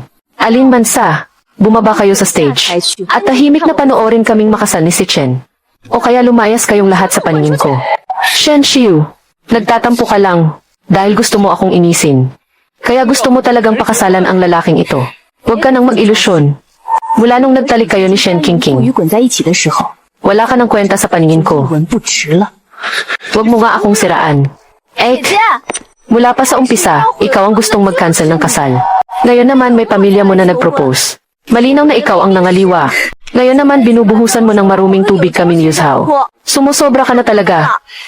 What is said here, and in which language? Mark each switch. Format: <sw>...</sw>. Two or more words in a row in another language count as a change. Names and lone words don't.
<tl>Alin man sa, bumaba kayo sa stage, at tahimik na panoorin kaming makasal ni si Chen. O kaya lumayas kayong lahat sa paningin ko. Shen Xiu, nagtatampo ka lang, dahil gusto mo akong inisin. Kaya gusto mo talagang pakasalan ang lalaking ito. Huwag ka nang mag-ilusyon. Mula nung nagtalik kayo ni Shen King</tl> <zh>与</zh> <tl>King,</tl> <zh>滚在一起的时候，</zh> <tl>wala ka ng kwenta sa paningin ko.</tl> <zh>文不值了。</zh> <tl>Huwag mo nga akong siraan. Mula pa sa umpisa, ikaw ang gustong mag-cancel ng kasal. Ngayon naman may pamilya mo na nag-propose. Malinaw na ikaw ang nangaliwa. Ngayon naman binubuhusan mo ng maruming tubig kami ni Yuzhao. Sumusobra ka na talaga.</tl>